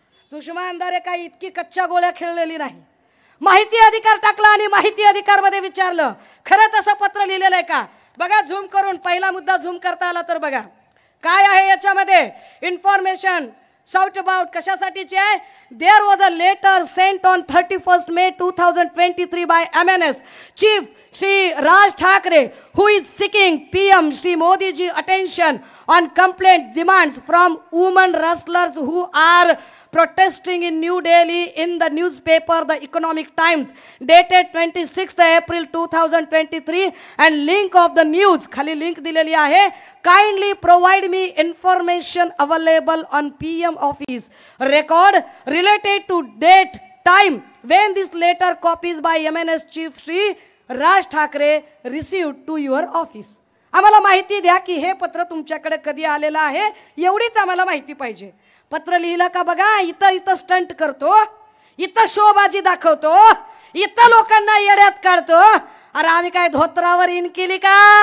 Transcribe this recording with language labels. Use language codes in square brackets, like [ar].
[mr] सुषमा अंधारे काही इतकी कच्च्या गोळ्या खेळलेली नाही. माहिती अधिकार टाकला आणि माहिती अधिकार मध्ये विचारलं खरंच असं पत्र लिहिलेलं आहे का बघा. झूम करून पहिला मुद्दा झूम करता आला तर बघा काय आहे याच्यामध्ये. [en] information sought about [mr] कशासाठीचे आहे. [en] there was a letter sent on 31 May 2023 by MNS chief Shri Raj Thackeray, who is seeking PM Shri Modi ji attention on complaint demands from women wrestlers who are protesting in New Delhi in the newspaper The Economic Times dated 26th April 2023 and link of the news [mr] खाली link दिलेली आहे. [en] Kindly provide me information available on PM office record related to date time when this letter copies by MNS Chief Shri Raj Thackeray received to your office. [mr] आम्हाला माहिती द्या की हे पत्र तुमच्याकडे कधी आलेलं आहे एवढीच आम्हाला माहिती पाहिजे. पत्र लिहिलं का बघा. इथं स्टंट करतो, इथं शोबाजी दाखवतो, इथं लोकांना येड्यात काढतो. अरे आम्ही काय धोत्रावर इन केली का.